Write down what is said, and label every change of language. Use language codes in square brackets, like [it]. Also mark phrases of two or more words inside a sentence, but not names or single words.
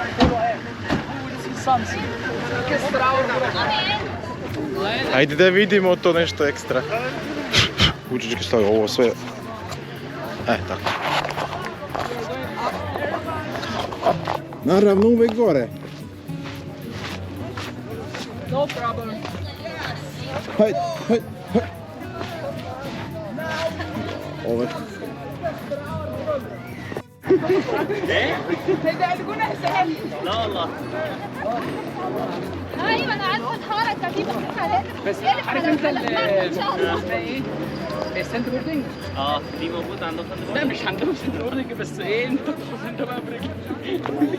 [en] You will see something extra. [sr] Ajde da vidimo to nešto ekstra. Učički stavi ovo sve. Tako. Naravno uvek gore. [en] No problem. [sr] Hajde, hajde, hajde. Ovo je. [ar] لا والله. ايوه انا عارفه الحركه دي بس عارف انت اسمها ايه؟ [en] the center boarding. [ar] دي موجوده عندهم سنتر لا مش عندهم [en] center boarding [ar] بس ايه انت تخش انت بقى برجلك.